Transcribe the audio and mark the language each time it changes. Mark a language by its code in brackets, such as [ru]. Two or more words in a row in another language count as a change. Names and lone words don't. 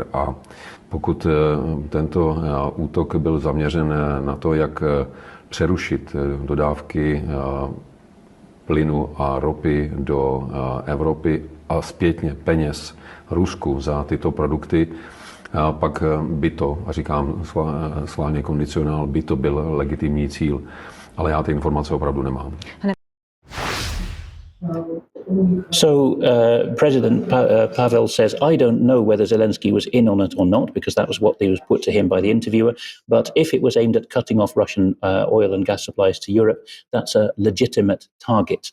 [cs] A pokud tento útok byl zaměřen na to, jak přerušit dodávky plynu a ropy do Evropy a zpětně peněz Rusku za tyto produkty, pak by to, a říkám schválně kondicionál, by to byl legitimní cíl. Ale já ty informace opravdu nemám. [en] So President Pavel says, I don't know whether Zelensky was in on it or not, because that was what was put to him by the interviewer. But if it was aimed at cutting off Russian oil and gas supplies to Europe, that's a legitimate target.